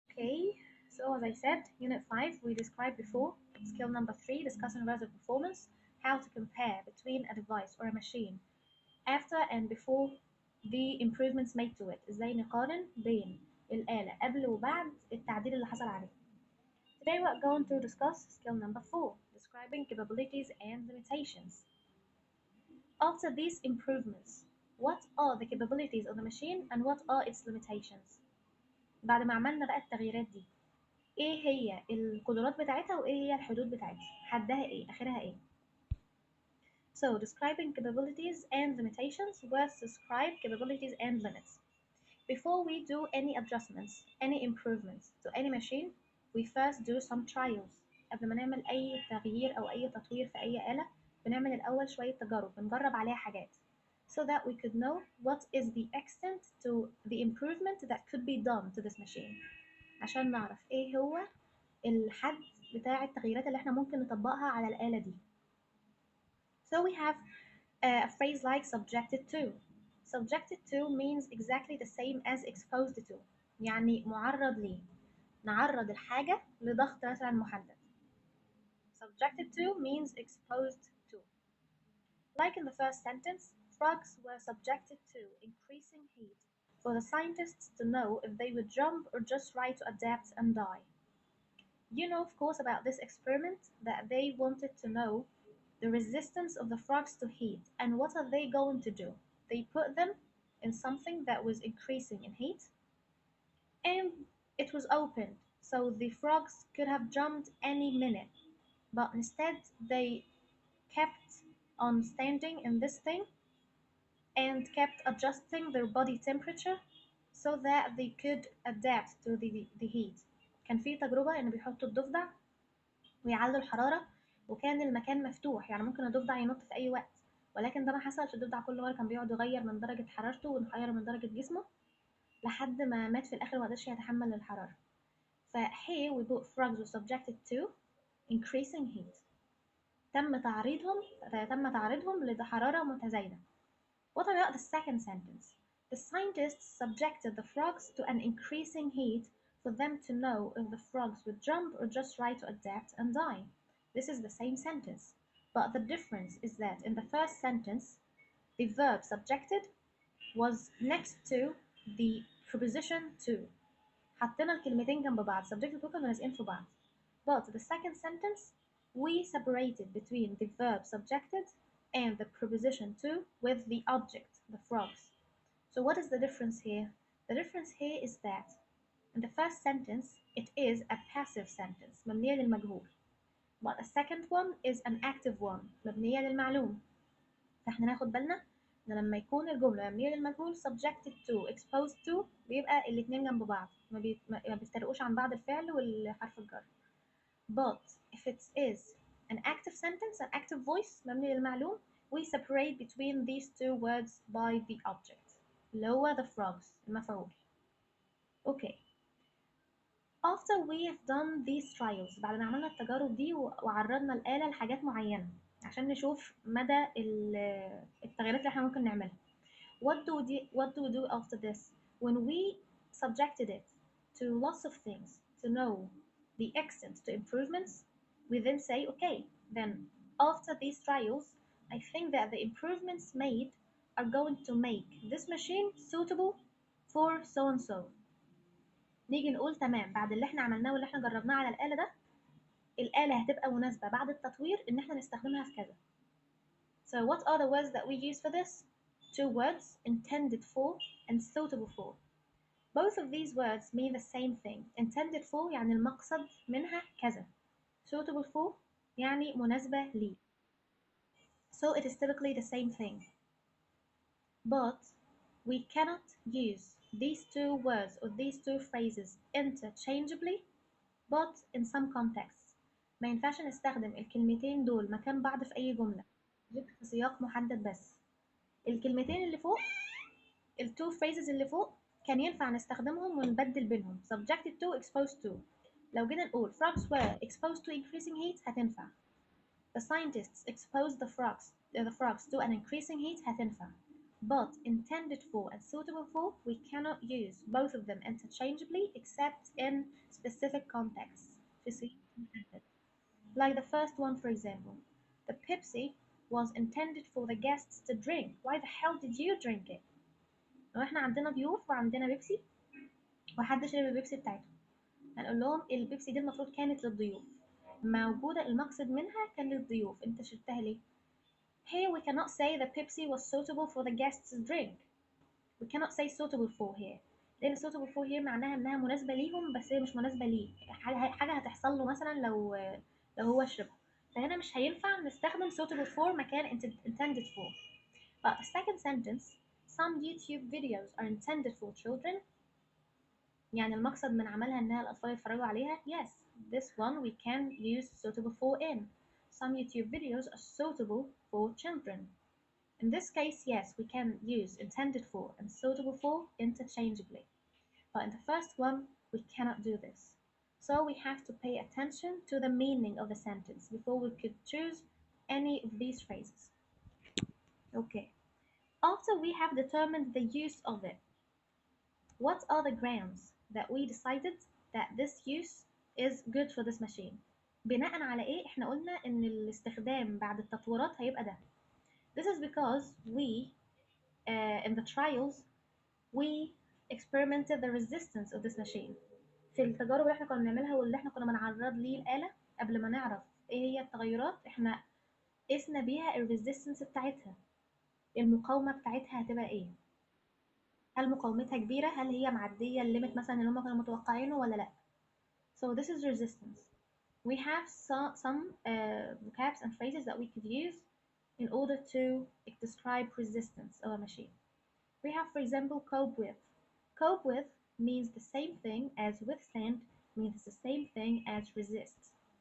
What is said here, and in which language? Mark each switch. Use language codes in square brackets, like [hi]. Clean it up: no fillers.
[en] Okay, so as I said, Unit 5, we described before. Skill number 3, discussing relative performance, how to compare between a device or a machine after and before the improvements made to it. [ar] ازاي نقارن بين الآلة قبل وبعد التعديل اللي حصل عليه. [en] Today we're going to discuss skill number 4, describing capabilities and limitations. After these improvements, what are the capabilities of the machine and what are its limitations؟ [ar] بعد ما عملنا بقى التغييرات دي، ايه هي القدرات بتاعتها وايه هي الحدود بتاعتها، حدها ايه، اخرها ايه. [en] So describing capabilities and limitations. Let's describe capabilities and limits. Before we do any adjustments, any improvements to any machine, we first do some trials. [ar] قبل ما نعمل اي تغيير او اي تطوير في اي آلة، بنعمل الاول شوية تجارب، بنجرب عليها حاجات [en] so that we could know what is the extent to the improvement that could be done to this machine. [ar] عشان نعرف ايه هو الحد بتاع التغييرات اللي احنا ممكن نطبقها على الآلة دي. [en] So we have a phrase like subjected to. Subjected to means exactly the same as exposed to. [ar] يعني معرض ليه. نعرض الحاجة لضغط مثلا محدد. [en] Subjected to means exposed to. Like in the first sentence, frogs were subjected to increasing heat for the scientists to know if they would jump or just try to adapt and die. You know, of course, about this experiment that they wanted to know the resistance of the frogs to heat. And what are they going to do? They put them in something that was increasing in heat, and it was opened, so the frogs could have jumped any minute. But instead, they kept on standing in this thing and kept adjusting their body temperature so that they could adapt to the heat. [ar] كان في تجربة إن بيحطوا الضفدع ويعلوا الحرارة، وكان المكان مفتوح، يعني ممكن الضفدع ينط في أي وقت، ولكن ده ما حصلش. الضفدع كل مرة كان بيقعد يغير من درجة حرارته ويغير من درجة جسمه لحد ما مات في الآخر وما قدرش يتحمل الحرارة. [en] ف here we put frogs were subjected to increasing heat. [ar] تم تعريضهم لحرارة متزايدة. [en] What about the second sentence? The scientists subjected the frogs to an increasing heat for them to know if the frogs would jump or just try to adapt and die. This is the same sentence, but the difference is that in the first sentence, the verb subjected was next to the preposition to. [ar] حطينا الكلمتين جنب بعض، subjected وكانوا لازقين في بعض. [en] But the second sentence, we separated between the verb subjected and the preposition to with the object, the frogs. So what is the difference here? The difference here is that in the first sentence, it is a passive sentence, [ar] مبنية للمجهول. [en] But the second one is an active one, [ar] مبنية للمعلوم. فاحنا ناخد بالنا ان لما يكون الجملة مبنية للمجهول subjected to exposed to بيبقى الاتنين جنب بعض، ما بيفترقوش عن بعض الفعل والحرف الجر. [en] But if it is an active sentence, an active voice [ar] مبني للمعلوم, [en] we separate between these two words by the object. [ar] اللي هو the frogs المفعول. [en] Okay. After we have done these trials، [ar] بعد ما عملنا التجارب دي وعرضنا الآلة لحاجات معينة عشان نشوف مدى التغييرات اللي احنا ممكن نعملها. [en] What do we do after this? When we subjected it to lots of things to know the extent to improvements, we then say, okay, then after these trials, I think that the improvements made are going to make this machine suitable for so and so. [ar] نيجي نقول تمام، بعد اللي احنا عملناه واللي احنا جربناه على الآلة ده، الآلة هتبقى مناسبة بعد التطوير إن احنا نستخدمها في كذا. [en] So what are the words that we use for this? Two words, intended for and suitable for. Both of these words mean the same thing. [ar] Intended for يعني المقصد منها كذا. Suitable for يعني مناسبة ليه. [en] So it is typically the same thing. But we cannot use these two words or these two phrases interchangeably, but in some contexts. [ar] ما ينفعش نستخدم الكلمتين دول مكان بعض في أي جملة غير في سياق محدد بس. الكلمتين اللي فوق، التو phrases اللي فوق، كان ينفع نستخدمهم ونبدل بينهم subjected to exposed to. لو جينا نقول [en] frogs were exposed to increasing heat [ar] هتنفع. [en] The scientists exposed the frogs to an increasing heat هتنفع. But intended for and suitable for, we cannot use both of them interchangeably except in specific contexts [ar] في سياق محدد. [en] Like the first one, for example, the Pepsi was intended for the guests to drink. Why the hell did you drink it? [ar] لو احنا عندنا ضيوف وعندنا بيبسي وحد شرب البيبسي بتاعته، هنقول لهم البيبسي دي المفروض كانت للضيوف، موجودة المقصد منها كان للضيوف، انت شربتها ليه؟ [en] Here we cannot say the Pepsi was suitable for the guests' drink. We cannot say suitable for here. [ar] لأن suitable for here معناها إنها مناسبة ليهم بس هي مش مناسبة ليه. حاجة هتحصل له مثلا لو هو شربها. فهنا مش هينفع نستخدم suitable for مكان intended for. [en] But the second sentence, some YouTube videos are intended for children. [ar] يعني المقصد من عملها إنها الأطفال يتفرجوا عليها. [en] Yes, this one we can use suitable for in. Some YouTube videos are suitable for children. In this case, yes, we can use intended for and suitable for interchangeably. But in the first one, we cannot do this. So we have to pay attention to the meaning of the sentence before we could choose any of these phrases. Okay. After we have determined the use of it, what are the grounds that we decided that this use is good for this machine? [ar] بناء على ايه احنا قلنا ان الاستخدام بعد التطويرات هيبقى ده. [en] This is because we in the trials we experimented the resistance of this machine. [ar] في التجارب اللي احنا كنا بنعملها واللي احنا كنا بنعرض ليه الآلة قبل ما نعرف ايه هي التغيرات، احنا قسنا بيها الريزيستنس بتاعتها، المقاومة بتاعتها هتبقى ايه، هل مقاومتها كبيرة، هل هي معدية الليميت مثلا اللي هم كانوا متوقعينه ولا لا. [en] So this is resistance. We have some vocabs and phrases that we could use in order to describe resistance of a machine. We have, for example, cope with. Cope with means the same thing as withstand, means the same thing as resist.